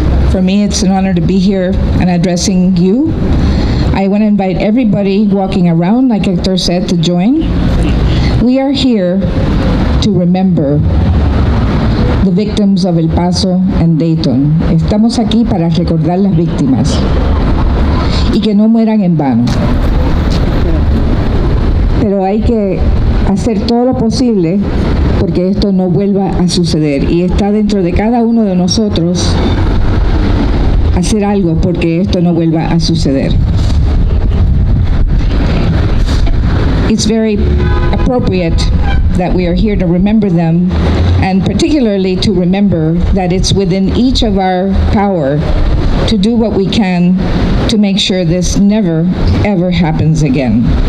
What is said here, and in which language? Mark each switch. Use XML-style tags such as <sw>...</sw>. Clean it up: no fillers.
<en>For me, it's an honor to be here and addressing you. I want to invite everybody walking around, like Hector said, to join. We are here to remember the victims of El Paso and Dayton.</en> <es>Estamos aquí para recordar las víctimas y que no mueran en vano. Pero hay que hacer todo lo posible porque esto no vuelva a suceder, y está dentro de cada uno de nosotros hacer algo porque esto no vuelva a suceder.</es> <en>It's very appropriate that we are here to remember them, and particularly to remember that it's within each of our power to do what we can to make sure this never, ever happens again.</en>